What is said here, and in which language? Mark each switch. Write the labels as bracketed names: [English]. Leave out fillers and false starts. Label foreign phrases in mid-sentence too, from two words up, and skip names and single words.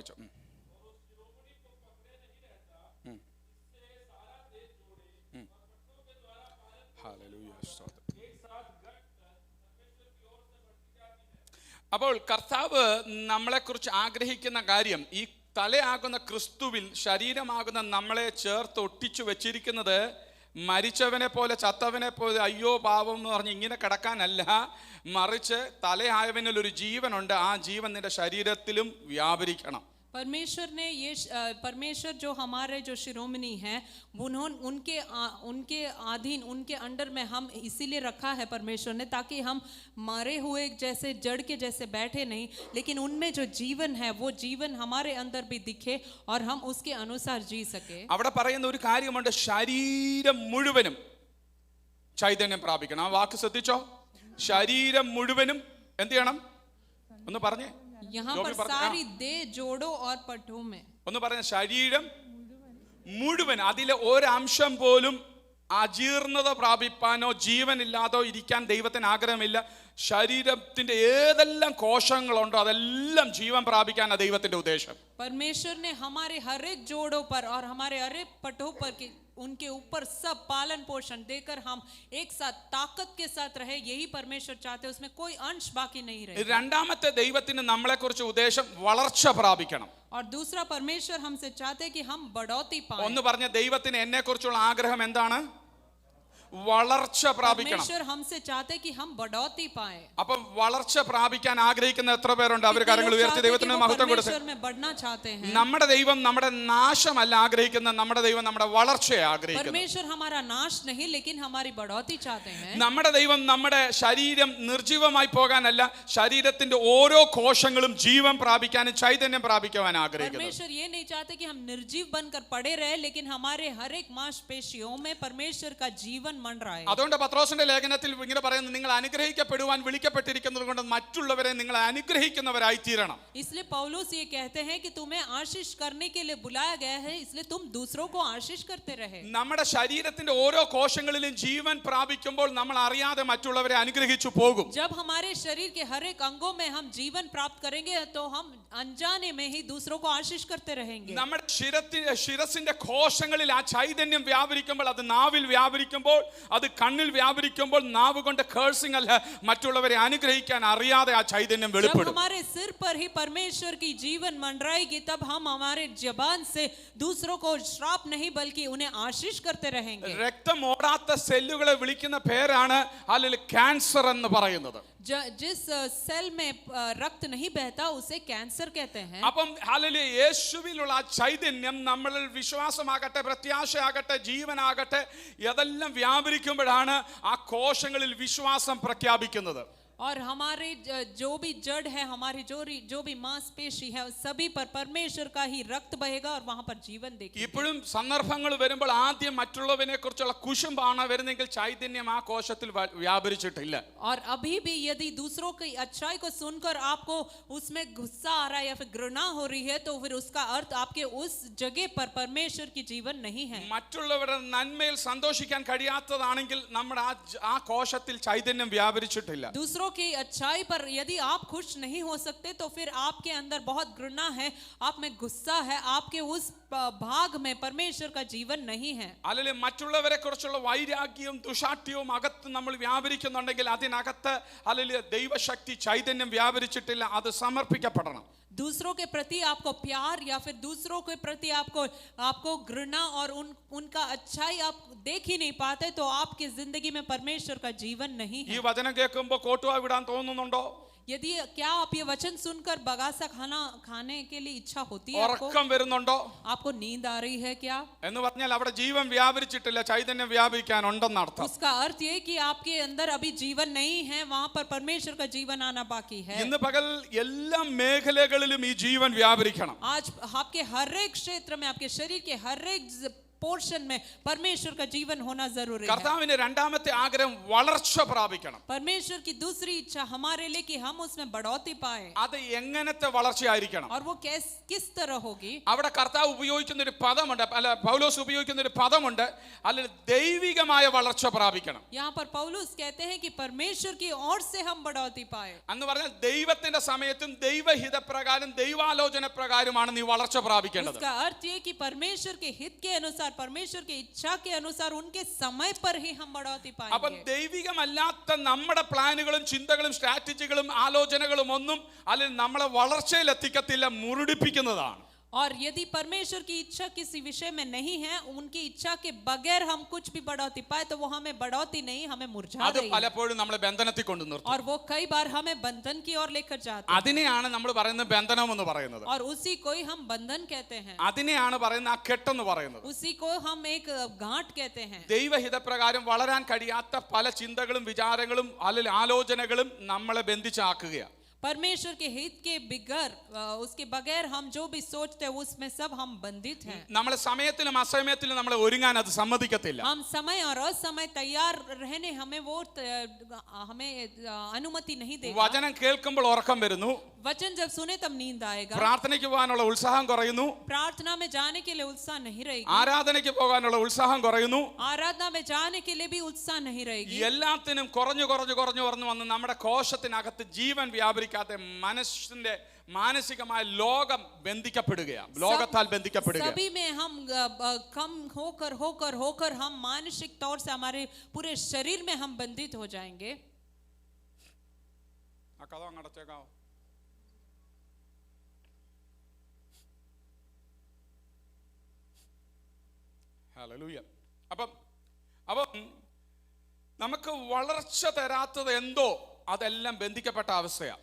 [Malayalam] അപ്പോൾ കർത്താവ് നമ്മളെക്കുറിച്ച് ആഗ്രഹിക്കുന്ന കാര്യം, ഈ തലയാകുന്ന ക്രിസ്തുവിൽ ശരീരമാകുന്ന നമ്മളെ ചേർത്ത് ഒട്ടിച്ചു വെച്ചിരിക്കുന്നത് മരിച്ചവനെ പോലെ, ചത്തവനെ പോലെ അയ്യോ പാവം എന്ന് പറഞ്ഞ് ഇങ്ങനെ കിടക്കാനല്ല, മറിച്ച് തലയായവനിൽ ഒരു ജീവനുണ്ട്. ആ ജീവൻ നിന്റെ ശരീരത്തിലും വ്യാപരിക്കണം. [Hindi] परमेश्वर जो हमारे जो शिरोमणि हैं, उनके अधीन, उनके अंडर में हम इसीलिए रखा है परमेश्वर ने, ताकि हम मरे हुए जैसे जड़ के जैसे बैठे नहीं, लेकिन उनमें जो जीवन है वो जीवन हमारे अंदर भी दिखे और हम उसके अनुसार जी सके. [Malayalam] അവിടെ പറയുന്ന ഒരു കാര്യമുണ്ട്, ശരീരം മുഴുവനും ചൈതന്യം പ്രാപിക്കണം. ആ വാക്ക് ശ്രദ്ധിച്ചോ. ശരീരം മുഴുവനും എന്ത് ചെയ്യണം? ഒന്ന് പറഞ്ഞേ. [Hindi] यहाँ पर सारी देह जोड़ो और पठो में. [Malayalam] ഒന്ന് പറഞ്ഞ, ശരീരം മുഴുവൻ, അതിലെ ഒരംശം പോലും അജീർണത പ്രാപിപ്പാനോ ജീവനില്ലാതോ ഇരിക്കാൻ ദൈവത്തിന് ആഗ്രഹമില്ല. ശരീരത്തിന്റെ ഏതെല്ലാം കോശങ്ങളുണ്ടോ അതെല്ലാം ജീവൻ പ്രാപിക്കാനാണ് ദൈവത്തിന്റെ ഉദ്ദേശം. [Hindi] परमेश्वर ने हमारे हर एक जोड़ों पर और हमारे हर एक पटों पर उनके ऊपर सब पालन पोषण देकर हम एक साथ ताकत के साथ रहे. यही परमेश्वर चाहते हैं, उसमें कोई अंश बाकी नहीं रहे. [Malayalam] രണ്ടാമത്തെ ദൈവത്തിന് നമ്മളെ കുറിച്ച് ഉദ്ദേശം വളർച്ച പ്രാപിക്കണം. [Hindi] और दूसरा परमेश्वर हमसे चाहते हैं कि हम बढ़ोतरी पाएं. [Malayalam] ഒന്ന് പറഞ്ഞ, ദൈവത്തിന് എന്നെ കുറിച്ചുള്ള ആഗ്രഹം എന്താണ്? വളർച്ച പ്രാപിക്കണം. [Hindi] परमेश्वर हमसे चाहते हैं कि हम बढ़ोतरी पाएं. [Malayalam] അപ്പം വളർച്ച പ്രാപിക്കാൻ ആഗ്രഹിക്കുന്ന എത്ര പേരുണ്ട്? അവർ കരങ്ങൾ ഉയർത്തി ദൈവത്തിന് മഹത്വം കൊടുത്ത്. [Hindi] परमेश्वर में बढ़ना चाहते हैं. [Malayalam] നമ്മുടെ ദൈവം നമ്മുടെ നാശമല്ല ആഗ്രഹിക്കുന്നത്, നമ്മുടെ ദൈവം നമ്മുടെ വളർച്ചയെ ആഗ്രഹിക്കുന്നു. [Hindi] परमेश्वर हमारा नाश नहीं लेकिन हमारी बढ़ोतरी चाहते हैं. [Malayalam] നമ്മുടെ ദൈവം നമ്മുടെ ശരീരം നിർജീവമായി പോകാനല്ല, ശരീരത്തിന്റെ ഓരോ കോശങ്ങളും ജീവൻ പ്രാപിക്കാനും ചൈതന്യം പ്രാപിക്കുവാൻ ആഗ്രഹിക്കുന്നു. [Hindi] परमेश्वर ये नहीं चाहते कि हम निर्जीव बनकर पड़े रहे, लेकिन हमारे हर एक मांसपेशियों में परमेश्वर का जीवन मन रहा है. [Malayalam] അതുകൊണ്ട് പത്രോസിന്റെ ലേഖനത്തിൽ ഇങ്ങനെ പറയുന്നത്, നിങ്ങൾ അനുഗ്രഹിക്കപ്പെടുവാൻ വിളിക്കപ്പെട്ടിരിക്കുന്നത് കൊണ്ട് മറ്റുള്ളവരെ നിങ്ങൾ അനുഗ്രഹിക്കുന്നവരായി തീരണം. [Hindi] इसलिए पौलुस ये कहते हैं कि तुम्हें आशीष करने के लिए बुलाया गया है, इसलिए तुम दूसरों को आशीष करते रहे. [Malayalam] നമ്മുടെ ശരീരത്തിന്റെ ഓരോ കോശങ്ങളിലും ജീവൻ പ്രാപിക്കുമ്പോൾ നമ്മൾ അറിയാതെ മറ്റുള്ളവരെ അനുഗ്രഹിച്ചു പോകും. [Hindi] जब हमारे शरीर के हर एक अंगों में हम जीवन प्राप्त करेंगे तो हम अनजाने में ही दूसरों को आशीष करते रहेंगे. [Malayalam] നമ്മുടെ ശിരസിന്റെ കോശങ്ങളിൽ ആ ചൈതന്യം വ്യാപരിക്കുമ്പോൾ, അത് നാവിൽ വ്യാപരിക്കുമ്പോൾ അത് കണ്ണിൽ വ്യാപരിക്കുമ്പോൾ നാവ് കൊണ്ട് കേഴ്സിംഗ് അല്ല, മറ്റുള്ളവരെ അനുഗ്രഹിക്കാൻ അറിയാതെ ആ ചൈതന്യം [Hindi] जब [Malayalam] വെളിപ്പെടും. [Hindi] हमारे सिर पर ही परमेश्वर की जीवन मंडराएगी, तब हम हमारे जबान से दूसरों को श्राप नहीं बल्कि उन्हें आशीष करते रहेंगे. [Malayalam] രക്തം ഓടാത്ത സെല്ലുകളെ വിളിക്കുന്ന പേരാണ് അല്ലെങ്കിൽ ക്യാൻസർ എന്ന് പറയുന്നത്. [Hindi] जिस सेल में रक्त नहीं बहता उसे कैंसर कहते हैं. [Malayalam] അപ്പം ഹല്ലേലൂയ, യേശുവിലുള്ള ആ ചൈതന്യം നമ്മളിൽ വിശ്വാസമാകട്ടെ, പ്രത്യാശയാകട്ടെ, ജീവനാകട്ടെ അതെല്ലാം വ്യാപരിക്കുമ്പോഴാണ് ആ കോശങ്ങളിൽ വിശ്വാസം പ്രഖ്യാപിക്കുന്നത്. [Hindi] और हमारे जो भी जड़ है, हमारी जो भी मांसपेशी है, सभी पर परमेश्वर का ही रक्त बहेगा और वहां पर जीवन देखेंगे. [Malayalam] ഇപ്പോഴും സന്ദർഭങ്ങൾ വരുമ്പോൾ ആദ്യം മറ്റുള്ളവനെ കുറിച്ചുള്ള കുശുമ്പാണ് വരുന്നെങ്കിൽ ചൈതന്യം ആ കോശത്തിൽ വ്യാപരിച്ചിട്ടില്ല. [Hindi] और अभी भी यदि दूसरों की अच्छाई को सुनकर आपको उसमें गुस्सा आ रहा है या फिर घृणा हो रही है, तो फिर उसका अर्थ आपके उस जगह पर परमेश्वर की जीवन नहीं है. [Malayalam] മറ്റുള്ളവരുടെ നന്മയിൽ സന്തോഷിക്കാൻ കഴിയാത്തതാണെങ്കിൽ നമ്മുടെ ആ കോശത്തിൽ ചൈതന്യം വ്യാപരിച്ചിട്ടില്ല. [Hindi] दूसरों की अच्छाई पर यदि आप खुश नहीं हो सकते, तो फिर आपके अंदर बहुत घृणा है, आप में गुस्सा है, आपके उस भाग में परमेश्वर का जीवन नहीं है. [Malayalam] അല്ലെങ്കിൽ മറ്റുള്ളവരെ കുറിച്ചുള്ള വൈരാഗ്യവും ദുശാഠ്യവും അകത്ത് നമ്മൾ വ്യാപരിക്കുന്നുണ്ടെങ്കിൽ അതിനകത്ത് അല്ലെങ്കിൽ ദൈവശക്തി ചൈതന്യം വ്യാപരിച്ചിട്ടില്ല, അത് സമർപ്പിക്കപ്പെടണം. [Hindi] दूसरों के प्रति आपको प्यार या फिर दूसरों के प्रति आपको घृणा और उनका अच्छाई आप देख ही नहीं पाते, तो आपकी जिंदगी में परमेश्वर का जीवन नहीं [Malayalam] ഈ [Hindi] है. [Malayalam] വചനം കേൾക്കുമ്പോൾ കോട്ടുവാ വിടാൻ തോന്നുന്നുണ്ടോ? [Hindi] यदि क्या आप ये वचन सुनकर बगासा खाने के लिए इच्छा होती है आपको? [Malayalam] ഉറക്കം വരുന്നുണ്ടോ [Hindi] आपको नींद आ रही है क्या? [Malayalam] എന്ന് പറഞ്ഞാൽ അവിടെ ജീവൻ വ്യാപരിച്ചിട്ടില്ല, ചൈതന്യം വ്യാപരിക്കാനുണ്ടെന്ന് അർത്ഥം. [Hindi] उसका अर्थ ये कि आपके अंदर अभी जीवन नहीं है, वहां पर परमेश्वर का जीवन आना बाकी है. [Malayalam] ഇന്ന് പകൽ എല്ലാ മേഖലകളിലും ഈ ജീവൻ വ്യാപരിക്കണം. [Hindi] आज आपके हर एक क्षेत्र में, आपके शरीर के हर एक पोर्शन में परमेश्वर का जीवन होना जरूरी है. [Malayalam] കർത്താവിന്റെ രണ്ടാമത്തെ ആഗ്രഹം വളർച്ച പ്രാപിക്കണം. [Hindi] परमेश्वर की दूसरी इच्छा हमारे लिए कि हम उसमें बढ़ोतरी पाए. [Malayalam] അത് എങ്ങനത്തെ വളർച്ചയായിരിക്കണം? [Hindi] और वो किस तरह होगी? [Malayalam] അവിടെ കർത്താവ് ഉപയോഗിക്കുന്ന ഒരു പദമുണ്ട്, അല്ല പൗലോസ് ഉപയോഗിക്കുന്ന ഒരു പദമുണ്ട്, അല്ലെങ്കിൽ ദൈവികമായ വളർച്ച പ്രാപിക്കണം. [Hindi] यहाँ पर पौलुस कहते हैं कि परमेश्वर की ओर से हम बढ़ोतरी पाए. [Malayalam] എന്ന് പറഞ്ഞാൽ ദൈവത്തിന്റെ സമയത്തും ദൈവഹിതപ്രകാരം ദൈവാലോചന പ്രകാരമാണ് നീ വളർച്ച പ്രാപിക്കേണ്ടത്. [Hindi] उसका अर्थ ये कि परमेश्वर के हित के अनुसार, परमेश्वर की इच्छा के अनुसार, उनके समय पर ही हम बढ़ोतरी [Malayalam] അപ്പം [Hindi] पाएंगे. [Malayalam] ദൈവികമല്ലാത്ത നമ്മുടെ പ്ലാനുകളും ചിന്തകളും സ്ട്രാറ്റജികളും ആലോചനകളും ഒന്നും അല്ലെങ്കിൽ നമ്മളെ വളർച്ചയിൽ എത്തിക്കത്തില്ല, മുരടിപ്പിക്കുന്നതാണ്. [Hindi] और यदि परमेश्वर की इच्छा किसी विषय में नहीं है, उनकी इच्छा के बगैर हम कुछ भी बढ़ोतरी पाए, तो वो हमें बढ़ोतरी नहीं, हमें मुरझा [Malayalam] അത് [Hindi] देगी. [Malayalam] പലപ്പോഴും നമ്മളെ ബന്ധനത്തിൽ കൊണ്ടു നിർത്തും. [Hindi] और वो कई बार हमें बंधन की ओर लेकर जाते हैं. [Malayalam] അതിനെയാണ് നമ്മൾ പറയുന്നത് ബന്ധനം എന്ന് പറയുന്നത്. [Hindi] और उसी को ही हम बंधन कहते हैं. [Malayalam] അതിനെയാണ് പറയുന്നത് ആ കെട്ടെന്ന് പറയുന്നത്. [Hindi] उसी को हम एक गांठ कहते हैं. [Malayalam] ദൈവഹിതപ്രകാരം വളരാൻ കഴിയാത്ത പല ചിന്തകളും വിചാരങ്ങളും അല്ലെങ്കിൽ ആലോചനകളും നമ്മളെ ബന്ധിച്ചാക്കുകയാണ്. [Hindi] परमेश्वर के हित के बिगर, उसके बगैर हम जो भी सोचते हैं उसमें सब हम बंधित हैं. [Malayalam] നമ്മളെ സമയത്തിലും അസമയത്തിലും നമ്മളെ ഒരുങ്ങാൻ അത് സമ്മതിക്കത്തില്ല. [Hindi] हम समय और असमय तैयार रहने हमें अनुमति नहीं देगा. [Malayalam] വചനം കേൾക്കുമ്പോൾ ഉറക്കം വരുന്നു, [Hindi] वचन जब सुने तब नींद आएगा. [Malayalam] പ്രാർത്ഥനയ്ക്ക് പോകാനുള്ള ഉത്സാഹം കുറയുന്നു, [Hindi] प्रार्थना में जाने के लिए उत्साह नहीं रहेगी. [Malayalam] ആരാധനയ്ക്ക് പോകാനുള്ള ഉത്സാഹം കുറയുന്നു. [Hindi] आराधना में जाने के लिए भी उत्साह नहीं रहेगी. [Malayalam] എല്ലാത്തിനും കുറഞ്ഞു വന്ന് നമ്മുടെ കോശത്തിനകത്ത് ജീവൻ വ്യാപരിക്കാതെ മനസ്സിന്റെ മാനസികമായ ലോകം ബന്ധിക്കപ്പെടുകയാണ്, ലോകത്താൽ ബന്ധിക്കപ്പെടുക. [Hindi] सभी में हम कम होकर हम मानसिक तौर से हमारे पूरे शरीर में हम बंधित हो जाएंगे. [Malayalam] ആ കഥ അങ്ങടച്ചേക്കാവോ? ഹല്ലേലൂയ. അപ്പം നമുക്ക് വളർച്ച തരാത്തത് എന്തോ അതെല്ലാം ബന്ധിക്കപ്പെട്ട അവസ്ഥയാണ്.